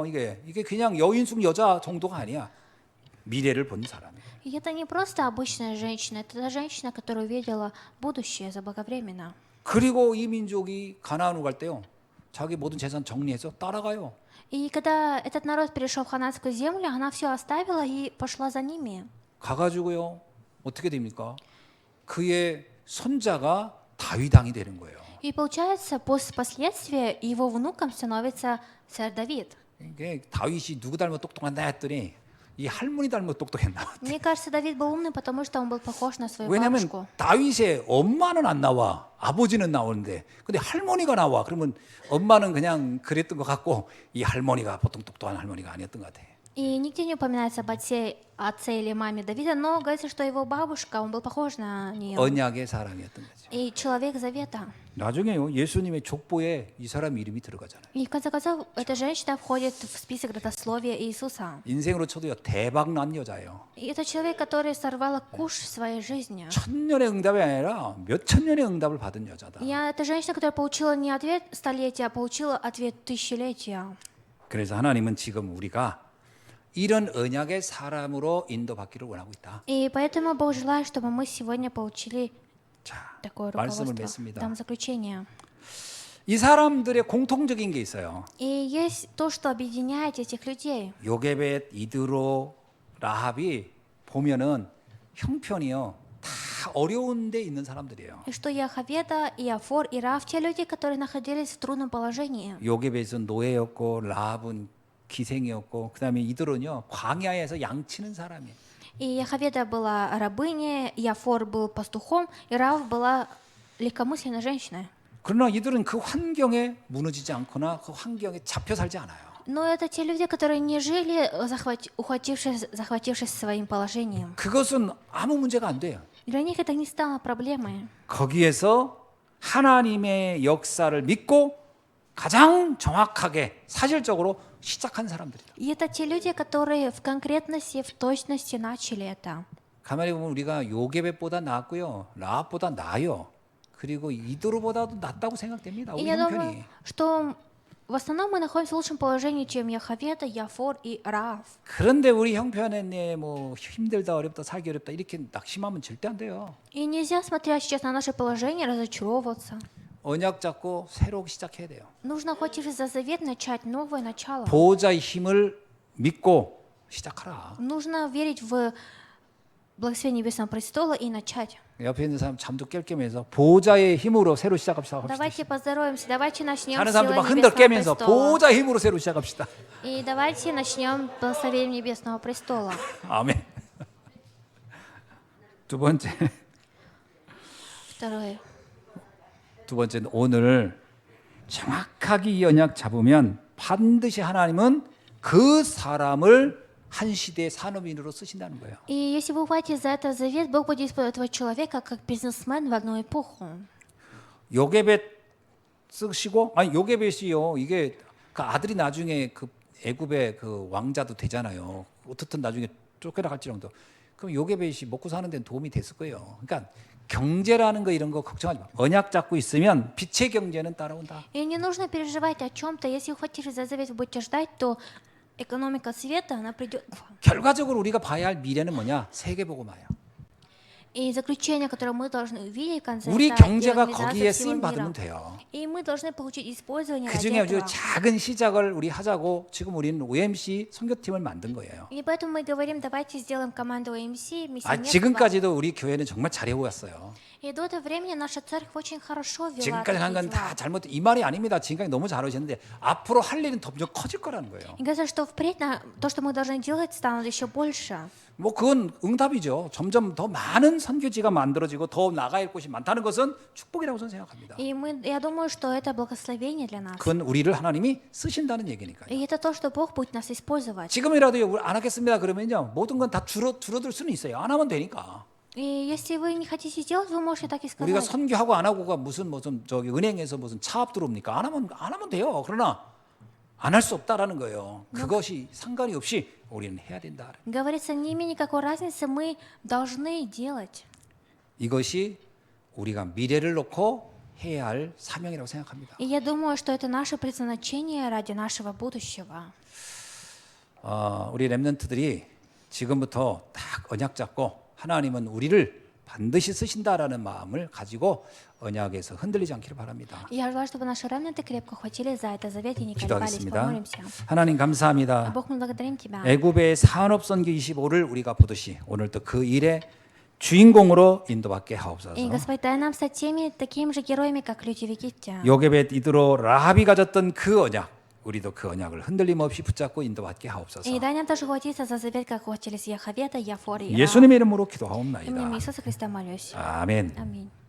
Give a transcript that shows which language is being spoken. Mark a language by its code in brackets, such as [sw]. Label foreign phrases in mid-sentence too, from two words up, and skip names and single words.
[ko] 이게 그냥 여인숙 여자 정도가 아니야. 미래를 본 사람이에요. [ru] И это не просто обычная женщина, это та женщина, которая увидела будущее заблаговременно. [ko] 그리고 이 민족이 가나안으로 갈 때요. 자기 모든 재산 정리해서 따라가요. [ru] И когда этот народ перешел в хананскую землю, она все оставила и пошла за ними. [ko] 가가지고요. 어떻게 됩니까? 그의 손자가 다윗 왕이 되는 거예요. [ru] И получается, впоследствии его внуком становится царь Давид. [ko] 이게 다윗이 누구 닮아 똑똑한다 했더니 이 할머니 닮아 똑똑했나? [ru] Мне кажется, Давид был умный, потому что он был похож на свою [ko] 왜냐하면 [ru] бабушку. [ko] 다윗의 엄마는 안 나와, 아버지는 나오는데, 근데 할머니가 나와. 그러면 엄마는 그냥 그랬던 것 같고 이 할머니가 보통 똑똑한 할머니가 아니었던 것 같아. [ru] И нигде не упоминается об отце или маме Давида, но говорится, что его бабушка, он был похож на нее. [ko] 언약의 사람이었던 거죠. [ru] И человек завета. [ko] 나중에요, 예수님의 족보에 이 사람 이름이 들어가잖아요. [ru] И в конце концов, эта женщина входит в список родословия Иисуса. [ko] 인생으로 쳐도요, 대박 난 여자예요. [ru] И это человек, который сорвал куш в своей жизни. [ko] 천년의 응답이 아니라 몇 천년의 응답을 받은 여자다. [ru] И это женщина, которая получила не ответ столетия, а получила ответ тысячелетия. [ko] 그래서 하나님은 지금 우리가 이런 언약의 사람으로 인도받기를 원하고 있다. [ru] И поэтому Бог желает, чтобы мы сегодня получили [ko] 자, [ru] такое [ko] 말씀을 [ru] руководство. [ko] 맺습니다. [ru] Дам заключение. [ko] 이 사람들의 공통적인 게 있어요. [ru] И есть то, что объединяет этих людей. [ko] 요게벳, 이드로, 라합이 보면은 형편이요, 다 어려운 데 있는 사람들이에요. [ru] И что Яховеда, и Афор, и Рав, те люди, которые находились в трудном положении. [ko] 요게벳은 노예였고 라합은 기생이었고 그다음에 이드로는요, 광야에서 양치는 사람이에요. [ru] И Яховеда была рабыней, и Афор был пастухом, и Рав была легкомысленной женщиной. [ko] 그러나 이들은 그 환경에 무너지지 않거나 그 환경에 잡혀 살지 않아요. [ru] Но это те люди, которые не жили, захватившись своим положением. [ko] 그것은 아무 문제가 안 돼요. [ru] Для них это не стало проблемой. [ko] 거기에서 하나님의 역사를 믿고 가장 정확하게 사실적으로 시작한 사람들이다. [ru] И это те люди, которые в конкретности, в точности начали это. [ko] 가만히 보면 우리가 요게벳보다 낫고요, 라합보다 나아요. 그리고 이드로보다도 낫다고 생각됩니다. [ru] И [ko] 우리 [ru] я думаю, [ko] 형편이. [ru] что в основном мы находимся в лучшем положении, чем Яховеда, Яфор и Рав. [ko] 그런데 우리 형편에 뭐 힘들다, 어렵다, 살기 어렵다 이렇게 낙심하면 절대 안 돼요. [ru] И нельзя, смотря сейчас на наше положение, разочаровываться. [ko] 언약 잡고 새로 시작해야 돼요. [ru] Нужно, охотившись за завет, начать новое начало. [ko] 보호자의 힘을 믿고 시작하라. [ru] Нужно верить в благословение Небесного престола и начать. [ko] 옆에 있는 사람 잠도 깰 겸해서 보호자의 힘으로 새로 시작합시다. [ru] Давайте поздороваемся, давайте начнем [ko] 다른 [ru] с [ko] 사람들 [ru] силой [ko] 막 흔들 [ru] Небесного [ko] 깨면서 [ru] престола. [ko] 보호자의 힘으로 새로 시작합시다. [ru] И давайте начнем благословением Небесного престола. [ko] 아멘. 두 번째. [ru] Второе. [ko] 두 번째는 오늘 정확하게 이 언약 잡으면 반드시 하나님은 그 사람을 한 시대의 산업인으로 쓰신다는 거예요. [ru] И если вы ухватите за этот завет, Бог будет использовать этого человека как бизнесмен в одну эпоху. [ko] 요게벳 쓰시고, 아니 요게벳이요, 이게 그 아들이 나중에 그 애굽의 그 왕자도 되잖아요. 어떻든 나중에 쫓겨나갈지라도. 그럼 요게벳이 먹고 사는 데는 도움이 됐을 거예요. 그러니까 경제라는 거 이런 거 걱정하지 마. 언약 잡고 있으면 빛의 경제는 따라온다. [ru] И не нужно переживать о чем-то. Если ухватившись за завет, вы будете ждать, то экономика света, она придет к вам. [ko] 결과적으로 우리가 봐야 할 미래는 뭐냐? 세계복음화예요. [ru] И заключение, которое мы должны увидеть в конце, [ko] 우리 [ru] это [ko] 경제가 [ru] евангелизация [ko] 거기에 [ru] всего [ko] 쓰임 받으면 [ru] мира. [ko] 돼요. [ru] И мы должны получить использование [ko] 그 [ru] ради [ko] 중에 아주 [ru] этого. [ko] 작은 시작을 우리 하자고 지금 우리는 OMC 선교팀을 만든 거예요. [ru] И поэтому мы говорим, давайте сделаем команду ОМС, миссионерство. [ko] 지금까지도 우리 교회는 정말 잘해왔어요. [ru] И до этого времени наша церковь очень хорошо вела [ko] 지금까지 한 건 [ru] такие [ko] 다 [ru] дела. [ko] 잘못, 이 말이 아닙니다. 지금까지 너무 잘하셨는데 앞으로 할 일은 더 커질 거라는 거예요. [ru] И говорится, что впредь то, что мы должны делать, станут еще больше. [ko] 뭐 그건 응답이죠. 점점 더 많은 선교지가 만들어지고 더 나갈 곳이 많다는 것은 축복이라고 저는 생각합니다. [ru] И я думаю, что это благословение для нас. [ko] 그건 우리를 하나님이 쓰신다는 얘기니까요. [ru] И это то, что Бог будет нас использовать. [ko] 지금이라도 안 하겠습니다 그러면요, 모든 건 다 줄어들 수는 있어요. 안 하면 되니까. [ru] И если вы не хотите сделать, вы можете так и [ko] 우리가 [ru] сказать. [ko] 선교하고 안 하고가 무슨 저기 은행에서 무슨 차업 들어옵니까? 안 하면 돼요. 그러나 안 할 수 없다라는 거예요. 그것이 상관이 없이 우리는 해야 된다. [ru] Говорится, не имеет никакой разницы, мы должны делать. [ko] 이것이 우리가 미래를 놓고 해야 할 사명이라고 생각합니다. [ru] И я думаю, что это наше предназначение ради нашего будущего. [ko] 우리 렘넌트들이 지금부터 딱 언약 잡고 하나님은 우리를 반드시 쓰신다라는 마음을 가지고 언약에서 흔들리지 않기를 바랍니다. [ru] И я желаю, чтобы наши ремнанты крепко хватились за это завет и не колебались. [ko] 기도하겠습니다. [ru] Помолимся. [ko] 하나님 감사합니다. [ru] Бог, мы благодарим Тебя. [ko] 애굽의 산업선교 25를 우리가 보듯이 오늘도 그 일의 주인공으로 인도받게 하옵소서. [ru] И, Господь, дай нам стать теми, такими же героями, как люди в Египте. [ko] 요셉의 이드로 라합이 가졌던 그 언약, 우리도 그 언약을 흔들림 없이 붙잡고 인도받게 하옵소서. [ru] И дай нам тоже хватиться за завет, как хватились Яховета, Яфор и Ра. [ko] 예수님의 이름으로 [ru] Именем [ko] 기도하옵나이다. [ru] Иисуса Христа молюсь. [ko] 아멘. [ru] Аминь.